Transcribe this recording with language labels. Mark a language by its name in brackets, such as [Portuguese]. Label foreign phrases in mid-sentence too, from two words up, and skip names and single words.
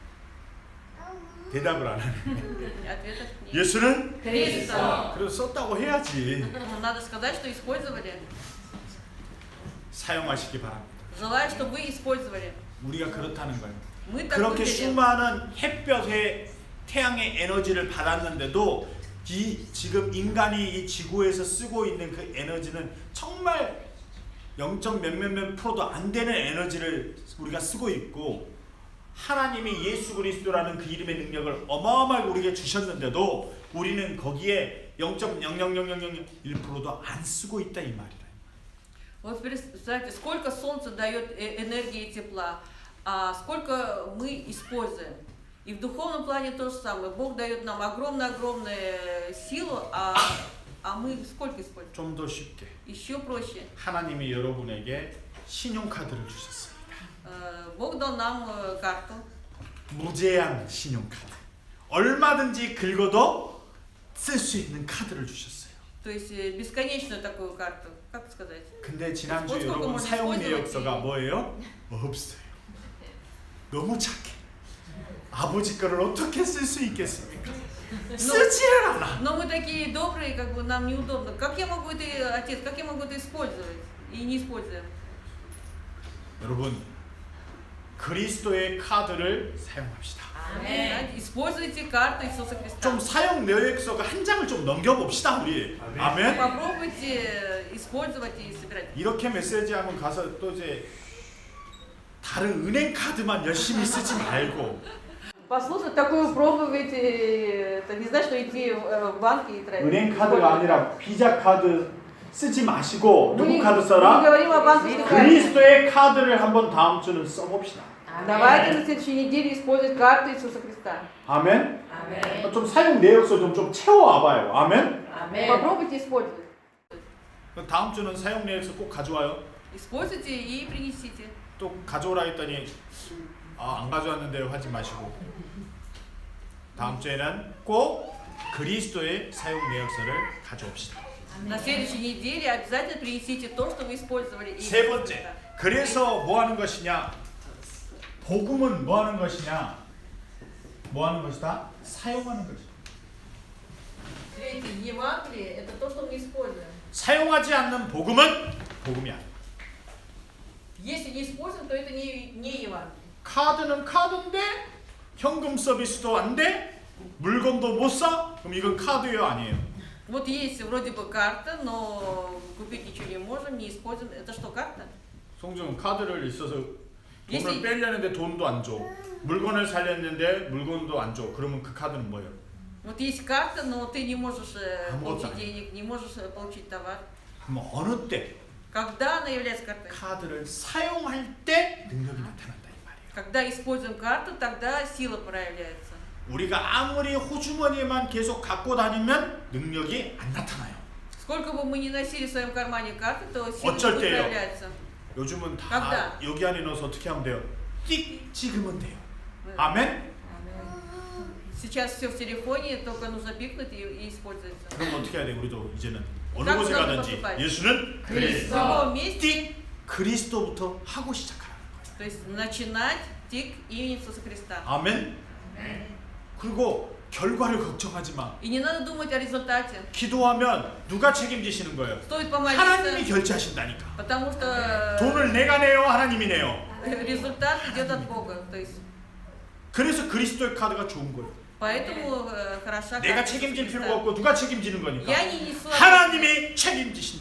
[Korean] 대답을 안 하네. [Russian] Ответов нет. [Korean] 예수는 [Russian] Христа. [Korean] 그래서 썼다고 해야지. [Russian] Ну, надо сказать, что использовали. [Korean] 사용하시기 바랍니다. [Russian] Желаю, чтобы вы использовали. [Korean] 우리가 그렇다는 거예요. [Russian] Мы так [Korean] 그렇게 [Russian] выглядим. [Korean] 수많은 햇볕에 태양의 에너지를 받았는데도 지금 인간이 이 지구에서 쓰고 있는 그 에너지는 정말 0. 몇몇몇 프로도 안 되는 에너지를 우리가 쓰고 있고 하나님이 예수 그리스도라는 그 이름의 능력을 어마어마하게 우리에게 주셨는데도 우리는 거기에 0.00001%도 안 쓰고 있다 이 말이다. [Russian] Вот представьте, сколько солнце дает энергии и тепла, а сколько мы используем. И в духовном плане то же самое. Бог дает нам огромную силу, а мы сколько используем? [Korean] 좀 더 쉽게 [Russian] Еще проще. [Korean] 하나님이 여러분에게 신용카드를 주셨습니다. [Russian] Бог дал нам карту. [Korean] 무제한 신용카드. 얼마든지 긁어도 쓸 수 있는 카드를 주셨어요. [Russian] То есть бесконечную такую карту, как сказать? [Korean] 근데 지난주 [Russian] Вот сколько [Korean] 여러분 [Russian] можно [Korean] 사용 [Russian] использовать [Korean] 내역서가 [Russian] и- [Korean] 뭐예요? 없어요. 너무 착해. 아버지 거를 어떻게 쓸 수 있겠습니까? 쓰지를 않아. [Russian] Но мы такие добрые, как бы нам неудобно. Как я могу это, отец, как я могу это использовать? И не используем. [Korean] 여러분 그리스도의 카드를 사용합시다. [Russian] Знаете, Используйте карту Иисуса Христа. [Korean] 좀 사용 내역서가 한 장을 좀 넘겨봅시다 우리. 아멘. [Russian] Попробуйте использовать и собирать. [Korean] 이렇게 메시지하면 가서 또 이제 다른 은행 카드만 열심히 쓰지 말고 [Russian] Послушать такую проповедь, это не значит, что идти в банки и тратить. [Korean] 은행 카드가 아니라 비자 카드 쓰지 마시고 [Russian] Мы [Korean] 누구 카드 [Russian] не [Korean] 써라? [Russian] говорим о банковской карте. [Korean] 그리스도의 카드를 한번 다음 주는 써봅시다. [Russian] Давайте на следующей неделе использовать карту Иисуса Христа. [Korean] 아멘. 아멘. 좀 사용 내역서 좀 채워와봐요. 아멘. 아멘. [Russian] Попробуйте использовать. [Korean] 다음 주는 사용 내역서 꼭 가져와요. [Russian] Используйте и принесите. [Korean] 또 가져오라 했더니 안 가져왔는데요 하지 마시고 다음 주에는 꼭 그리스도의 사용 내역서를 가져옵시다. [Russian] На следующей неделе обязательно принесите то, что вы использовали. и [Korean] 세 [Russian] Иисуса [Korean] 번째, [Russian] Христа. [Korean] 그래서 뭐 하는 것이냐? 복음은 뭐 하는 것이냐? 뭐 하는 것이다? 사용하는 것이다. [Russian] Третье, Евангелие – это то, что мы используем. [Korean] 사용하지 않는 복음은 복음이 아니야. [Russian] Если не используем, то это не Евангелие. [Korean] 카드는 카드인데 현금 서비스도 안 돼? 물건도 못 사? 그럼 이건 카드예요, 아니에요? [Russian] Вот есть вроде бы карта, но купить ничего не можем, не используем. Это что, карта? [Korean] 송중은 카드를 있어서 돈을 예시- 빼려는데 돈도 안 줘. 물건을 살렸는데 물건도 안 줘. 그러면 그 카드는 뭐예요? [Russian] Вот есть карта, но ты не можешь Вот получить так. денег, не можешь получить товар. [Korean] 그럼 어느 때 [Russian] Когда она является картой? [Korean] 카드를 사용할 때 능력이 나타난다 이 말이에요. [Russian] Когда используем карту, тогда сила проявляется. [Korean] 우리가 아무리 호주머니에만 계속 갖고 다니면 능력이 안 나타나요. [Russian] Сколько бы мы ни носили в своем кармане карты, то сила [Korean] 어쩔 [Russian] не [Korean] 때요? [Russian] проявляется. [Korean] 요즘은 다 각다. 여기 안에 넣어서 어떻게 하면 돼요? 띡 찍으면 돼요. 네. 아멘? [Russian] Сейчас все в телефоне, только нужно пикнуть и используется. [Korean] 그럼 어떻게 해야 돼? 우리도 이제는 어느 각 곳에 사람도 가든지 [Russian] поступать. [Korean] 예수는 [Russian] В [Korean] 그리스도. [Russian] любом месте, [Korean] 띡 그리스도부터 하고 시작하라는 거예요. [Russian] то есть начинать тик имени Иисуса Христа. [Korean] 아멘? 그리고 결과를 걱정하지 마. [Russian] И не надо думать о результате. [Korean] 기도하면 누가 책임지시는 거예요? [Russian] Стоит [Korean] 하나님이 [Russian] помолиться, [Korean] 결제하신다니까. [Russian] потому что [Korean] 돈을 내가 내요, 하나님이 내요. [Russian] результат идет от Бога. То есть, [Korean] 그래서 그리스도의 카드가 좋은 거예요. [Russian] поэтому хороша [Korean] 내가 [Russian] карта Иисуса [Korean] 책임질 필요가 [Russian] Христа. [Korean] 없고 누가 책임지는 거니까. [Russian] Я не несу ответственности, [Korean] 하나님이 책임지신다.